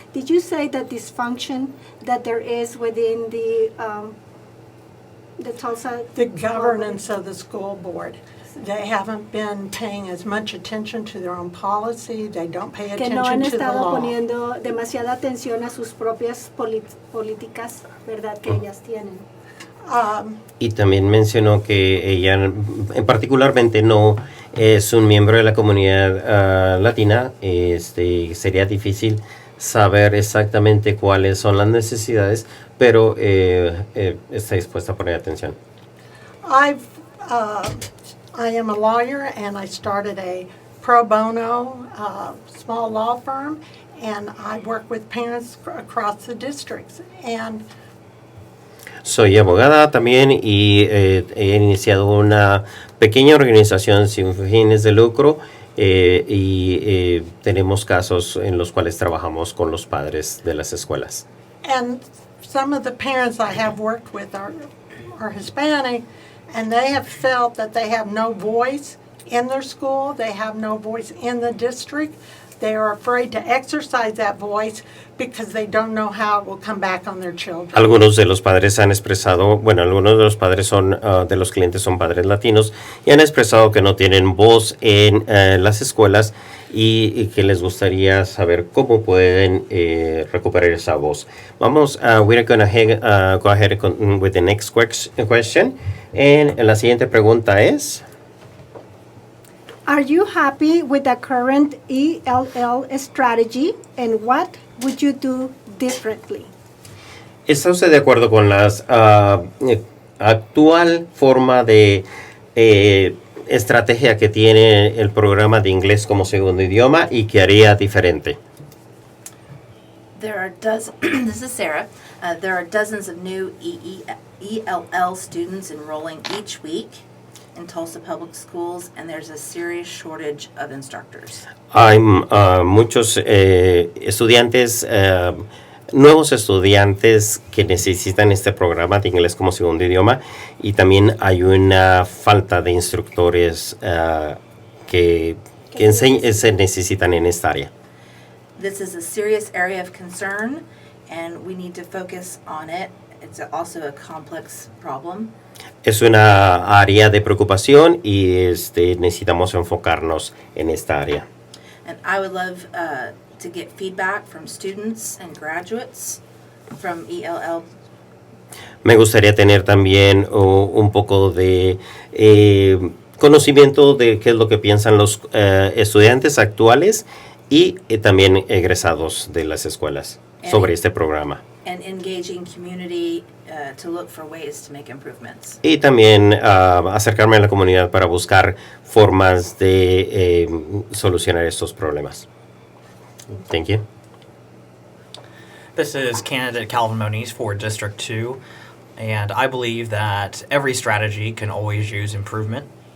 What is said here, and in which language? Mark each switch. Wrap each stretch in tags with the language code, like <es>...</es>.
<en>Did you say the dysfunction that there is within the Tulsa? the governance of the school board. They haven't been paying as much attention to their own policy. They don't pay</en> <es>Que no han</es> <en>attention to the</en> <es>estado</es> <en>law.</en> <es>poniendo demasiada atención a sus propias políticas, ¿verdad? Que ellas tienen. Y también mencionó que ella particularmente no es un miembro de la comunidad latina. Sería difícil saber exactamente cuáles son las necesidades, pero está dispuesta a poner atención.</es> <en>I am a lawyer, and I started a pro bono small law firm, and I work with parents across the districts. And</en> <es>Soy abogada también y he iniciado una pequeña organización sin fines de lucro y tenemos casos en los cuales trabajamos con los padres de las escuelas.</es> <en>And some of the parents I have worked with are Hispanic, and they have felt that they have no voice in their school, they have no voice in the district. They are afraid to exercise that voice because they don't know how it will come back on their children.</en> <es>Algunos de los padres han expresado, algunos de los padres de los clientes son padres latinos y han expresado que no tienen voz en las escuelas y que les gustaría saber cómo pueden recuperar esa voz.</es> <en>We're going to go ahead with the next question.</en> <es>And la siguiente pregunta es:</es> <en>Are you happy with the current ELL strategy, and what would you do differently?</en> <es>¿Está usted de acuerdo con la actual forma de estrategia que tiene el programa de inglés como segundo idioma y qué haría diferente?</es> <en>There are this is Sarah. There are dozens of new ELL students enrolling each week in Tulsa Public Schools, and there's a serious shortage of instructors.</en> <es>Hay muchos estudiantes, nuevos estudiantes que necesitan este programa de inglés como segundo idioma, y también hay una falta de instructores que se necesitan en esta área.</es> <en>This is a serious area of concern, and we need to focus on it. It's also a complex problem.</en> <es>Es una área de preocupación y necesitamos enfocarnos en esta área.</es> <en>And I would love to get feedback from students and graduates from ELL.</en> <es>Me gustaría tener también un poco de conocimiento de qué es lo que piensan los estudiantes actuales y también egresados de las escuelas sobre este programa.</es> <en>And engaging community to look for ways to make improvements.</en> <es>Y también acercarme a la comunidad para buscar formas de solucionar estos problemas.</es> <en>Thank you. This is candidate Calvin Moniz for District 2, and I believe that every strategy can always use improvement.</en>